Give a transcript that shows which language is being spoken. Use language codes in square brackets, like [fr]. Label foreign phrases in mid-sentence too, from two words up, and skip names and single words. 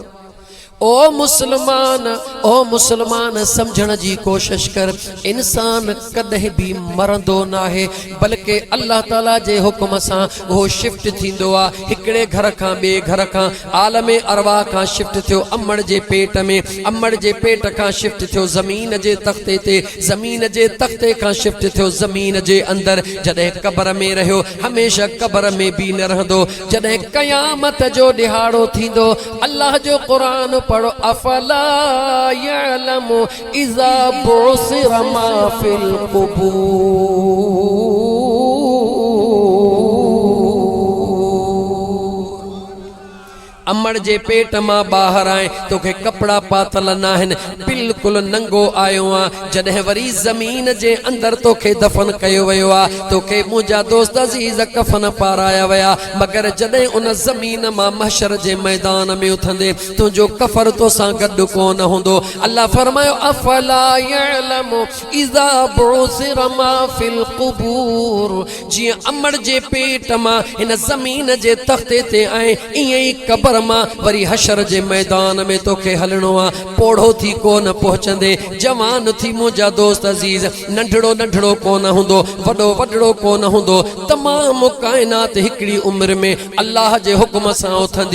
[sd] ओ मुसलमान समझण जी कोशिश कर, इंसान कॾहिं भी मरंदो न आहे, बल्कि अल्लाह ताला जे हुक्म सां वो शिफ्ट थींदो आहे, हिकिड़े घर खां ॿिए घर खां, आलमे अरवाह खां शिफ्ट थियो अम्मड़ जे पेट में, अम्मड़ जे पेट खां शिफ्ट थियो ज़मीन जे तख़्ते ते, ज़मीन जे तख़्ते खां शिफ्ट थियो ज़मीन जे अंदर। जॾहिं क़बर में रहियो, हमेशा क़बर में भी न रहंदो। जॾहिं क़यामत जो ॾिहाड़ो थींदो, अल्लाह जो क़ुरान पढ़ो, [ar] أفلا يعلم إذا بعثر ما في القبور. [sd] अम्मड़ जे पेट मां ॿाहिरि आए, तोखे कपिड़ा पातल न आहिनि, बिल्कुलु नंगो आयो आहे। जॾहिं वरी ज़मीन जे अंदरि तोखे दफ़न कयो वियो आहे, तोखे मुंहिंजा दोस्त अज़ीज़ कफ़न पाराया विया, मगर जॾहिं उन ज़मीन मां महशर जे मैदान में उथंदे तुंहिंजो कफ़र तोसां गॾु कोन हूंदो। अल्लाह फरमायो [ar] أفلا يعلم إذا بعثر ما في القبور. [sd] जीअं अम्मड़ जे पेट मां हिन ज़मीन जे तख़्ते ते आए, ईअं ई क़बर मां वरी हशर जे मैदान में तोखे हलणो आहे। पोढ़ो थी कोन पहुचंदे, जवान थी मुंहिंजा दोस्त अज़ीज़, नंढड़ो नंढड़ो कोन हूंदो, वॾो वॾड़ो कोन हूंदो, तमामु काइनात हिकिड़ी उम्र में अल्लाह जे हुक्म सां उथंदी।